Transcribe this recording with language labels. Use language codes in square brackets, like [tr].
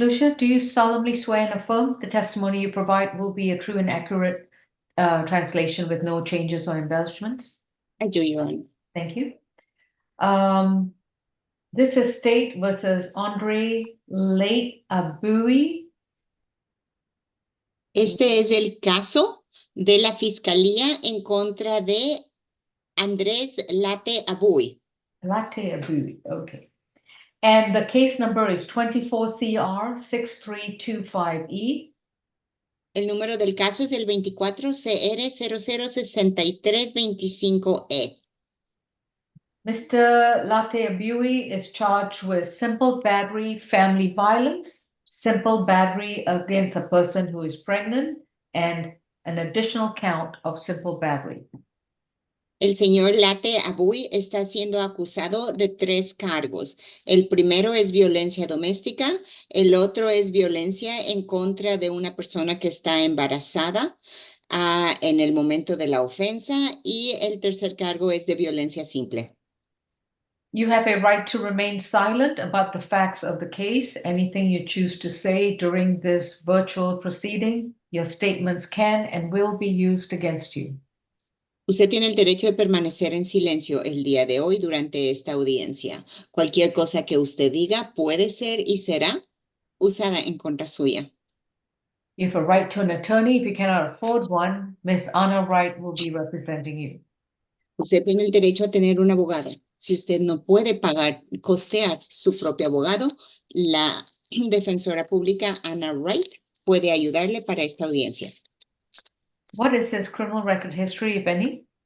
[en] Lucia, do you solemnly swear and affirm the testimony you provide will be a true and accurate translation with no changes or embellishments? I do, Your Honor. Thank you. This is State versus Andre Late Abui. [es] Este es el caso de la Fiscalía en contra de Andrés Late Abui. [en] Late Abui, okay. And the case number is 24 CR 6325E. [es] El número del caso es el 24 CR 006325E. [en] Mr. Late Abui is charged with simple battery, family violence, simple battery against a person who is pregnant, and an additional count of simple battery. [es] El señor Late Abuy está siendo acusado de 3 cargos. El primero es violencia doméstica, el otro es violencia en contra de una persona que está embarazada en el momento de la ofensa, y el tercer cargo es de violencia simple. [en] You have a right to remain silent about the facts of the case. Anything you choose to say during this virtual proceeding, your statements can and will be used against you. [es] Usted tiene el derecho de permanecer en silencio el día de hoy durante esta audiencia. Cualquier cosa que usted diga puede ser y será usada en contra suya. [en] You have a right to an attorney. If you cannot afford one, Ms. Anna Wright will be representing you. [es] Usted tiene el derecho a tener un abogado. Si usted no puede costear su propio abogado, la defensora pública Anna Wright puede ayudarle para esta audiencia. [en] What is his criminal record history, if any?